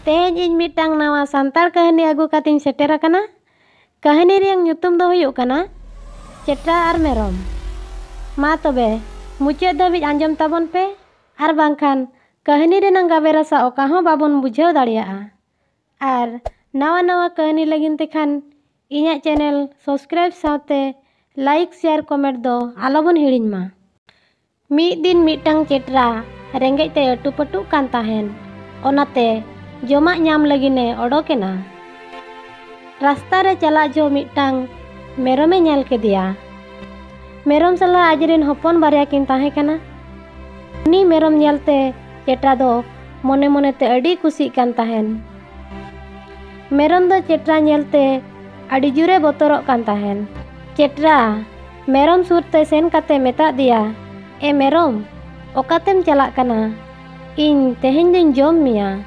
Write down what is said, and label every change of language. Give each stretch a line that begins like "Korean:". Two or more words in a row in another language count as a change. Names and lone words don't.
Santali: Teheny iñ mitang nawa santal kahani agu kating seter akana. Kahani riyang nyutum do huyuk kana Chetra R Meram. Ma tobe mucet dhabij anjom tabon pe ar bangkhan kahani renang gabe rasa oka hon babon bujhaw dareya'a. Ar nawa kahani lagin tekhan iñak
English: channel subscribe
Santali: saute
English: like share comment
Santali: do alobon hiring ma. Mid din mitang Chetra rengej te atu-patuk kan tahen. Onate jomak nyam lagine odokena. Rasta re chalak jo mitang merome nyel kedia. Merom sala ajrin hopon barya kin tahe kana. Uni merom nyelte Chetra do mone mone te adi kusi kan tahen. Merom do Chetra nyelte adi jure botorok kan tahen. Chetra merom surte sen kate meta dia, "E merom, okatem chalak kana? Iñ teheny ding jom mia."